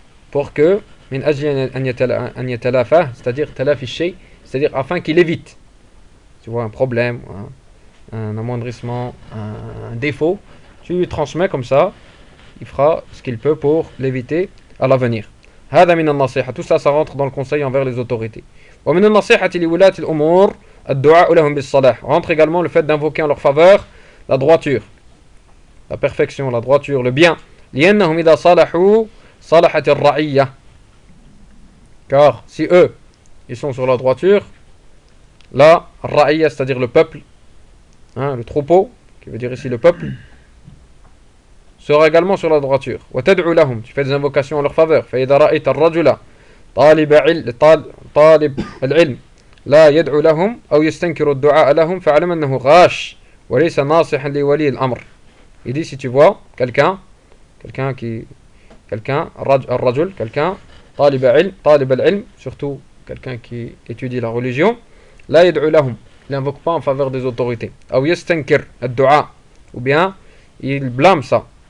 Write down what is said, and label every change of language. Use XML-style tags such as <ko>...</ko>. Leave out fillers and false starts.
<fr>pour que</fr> <ar>min ajli an yatalafa,</ar> <fr>c'est-à-dire talafi shay, c'est-à-dire afin qu'il évite, tu vois, un problème, un amoindrissement, un défaut, tu lui transmets comme ça, il fera ce qu'il peut pour l'éviter à l'avenir.</fr> <ar>هذا من النصيحة.</ar> <fr>Tout ça, ça rentre dans le conseil envers les autorités.</fr> <ar>ومن النصيحة لولاة الأمور الدعاء لهم بالصلاح.</ar> <fr>Rentre également le fait d'invoquer en leur faveur la droiture, la perfection, la droiture, le bien.</fr> <ar>لأنهم إذا صلحوا صلحت الرعية.</ar> <fr>Car si eux, ils sont sur la droiture, là, الرعية, c'est-à-dire le peuple, hein, le troupeau, qui veut dire ici le peuple, sera également sur la droiture.</fr> <ar>وتدعو لهم,</ar> <fr>tu fais des invocations en leur faveur.</fr> <ar>فإذا رأيت الرجل طالب طالب العلم لا يدعو لهم أو يستنكر الدعاء لهم فعلم أنه غاش وليس ناصحا لولي الأمر.</ar> <fr>Il dit, si tu vois quelqu'un, طالب العلم, surtout quelqu'un qui étudie la religion,</fr> <ar>لا يدعو لهم,</ar> <fr>il invoque pas en faveur des autorités.</fr> <ar>أو يستنكر الدعاء,</ar> <fr>ou bien il blâme ça.</fr>